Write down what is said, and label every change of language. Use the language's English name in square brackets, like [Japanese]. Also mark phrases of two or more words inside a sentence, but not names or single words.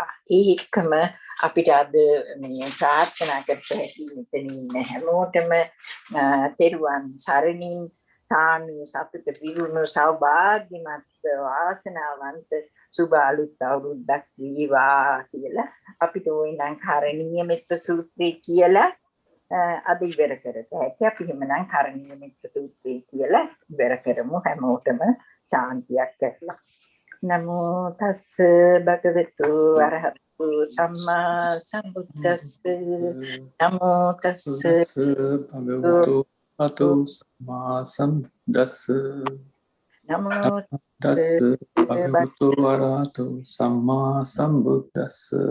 [Sinhala] ඒකම අපිට අද මේ ප්‍රාර්ථනා කරපු හැටි මෙතන ඉන්න හැමෝටම තෙරුවන් සරණින් සාමී සතුට පිරුණු සෞභාග්‍යමත් වාසනාවන්ත සුබ අලුත් අවුරුද්දක් වේවා කියලා අපිට ඕනනම් කරණීය මෙත්ත සූත්‍රය කියලා අද ඉවර කරත හැකි. අපි එහෙමනම් කරණීය මෙත්ත සූත්‍රය කියලා ඉවර කරමු. හැමෝටම ශාන්තියක් ඇතිලා. [Pali] නමෝ තස්ස භගවතු අරහතු සම්මා සම්බුද්දස්ස නමෝ තස්ස භගවතු අරහතු සම්මා සම්බුද්දස්ස නමෝ තස්ස භගවතු අරහතු සම්මා සම්බුද්දස්ස